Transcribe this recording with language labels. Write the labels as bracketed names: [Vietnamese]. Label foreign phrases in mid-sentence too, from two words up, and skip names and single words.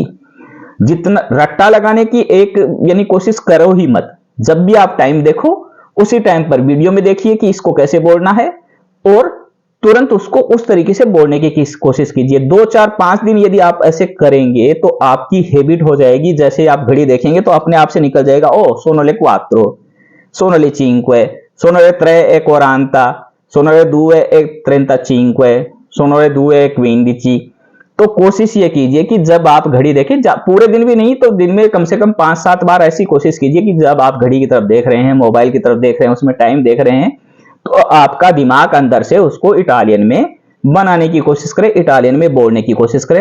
[Hindi] जितना रट्टा लगाने की एक यानी कोशिश करो ही मत। जब भी आप टाइम देखो उसी टाइम पर वीडियो में देखिए कि इसको कैसे बोलना है और तुरंत उसको उस तरीके से बोलने की कोशिश कीजिए। 2 4 5 दिन यदि आप ऐसे करेंगे तो आपकी हैबिट हो जाएगी। जैसे आप घड़ी देखेंगे तो अपने आप से निकल जाएगा, ओ [Italian] sono le 4, sono le 5, sono le 3:40, sono le 2:35, sono le 2:15। [Hindi] तो कोशिश ये कीजिए कि जब आप घड़ी देखें, पूरे दिन भी नहीं तो दिन में कम से कम 5-7 बार ऐसी कोशिश कीजिए कि जब आप घड़ी की तरफ देख रहे हैं, मोबाइल की तरफ देख रहे हैं, उसमें टाइम देख रहे हैं, तो आपका दिमाग अंदर से उसको इटालियन में बनाने की कोशिश करे, इटालियन में बोलने की कोशिश करे।